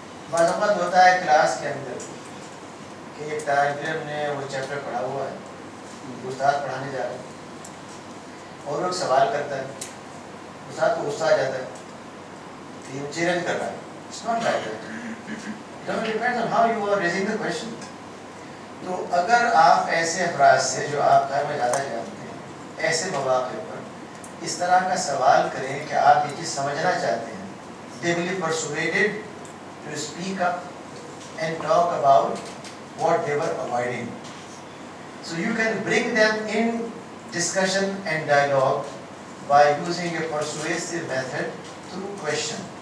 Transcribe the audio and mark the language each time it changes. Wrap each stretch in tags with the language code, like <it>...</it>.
<ur>بعض اوقات ہوتا ہے کلاس کے اندر کہ ایک طالب علم نے وہ چیپٹر پڑھا ہوا ہے، استاد پڑھانے جا رہا ہے اور وہ سوال کرتا ہے، استاد کو غصہ آ جاتا ہے کہ یہ چیلنج کر رہا ہے.</ur> <en>It's not like that. It depends on how you are raising the question.</en> <ur>تو اگر آپ ایسے افراد سے جو آپ گھر میں زیادہ جانتے ہیں ایسے مواقع پر اس طرح کا سوال کریں کہ آپ یہ چیز سمجھنا چاہتے ہیں،</ur> <en>they will be persuaded to speak up and talk about what they were avoiding. So you can bring them in discussion and dialogue by using a persuasive method through question.</en>